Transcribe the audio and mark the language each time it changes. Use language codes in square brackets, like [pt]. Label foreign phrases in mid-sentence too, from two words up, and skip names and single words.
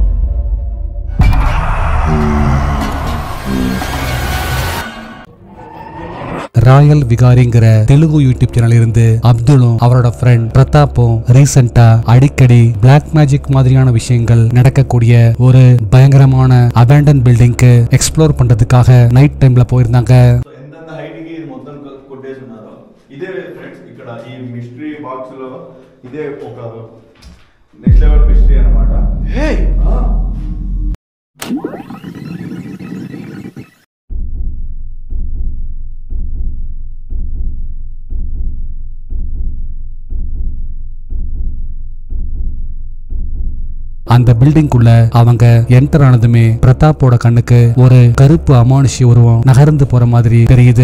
[ta] ராயல் விகாரிங்கிற தெலுங்கு [en] YouTube channel [ta] இருந்து அப்துலும் அவரோட ஃப்ரெண்ட் பிரதாப்பும் ரீசெண்டா அடிக்கடி [en] black magic [ta] மாதிரியான விஷயங்கள் நடக்கக்கூடிய ஒரு பயங்கரமான [en] abandon building [ta] எக்ஸ்ப்ளோர் பண்றதுக்காக [en] night time [ta] போயிருந்தாங்க. [te] ఇదే ఫ్రెండ్స్ ఇక్కడ ఈ [en] mystery box [te] లో ఇదే ఒక [en] next level mystery [te] అన్నమాట. [ta] அந்த பில்டிங்குள்ள அவங்க என்டர் ஆனதுமே பிரதாப்போட கண்ணுக்கு ஒரு கருப்பு அமானுஷ்ய உருவம் நகர்ந்து போற மாதிரி தெரியுது.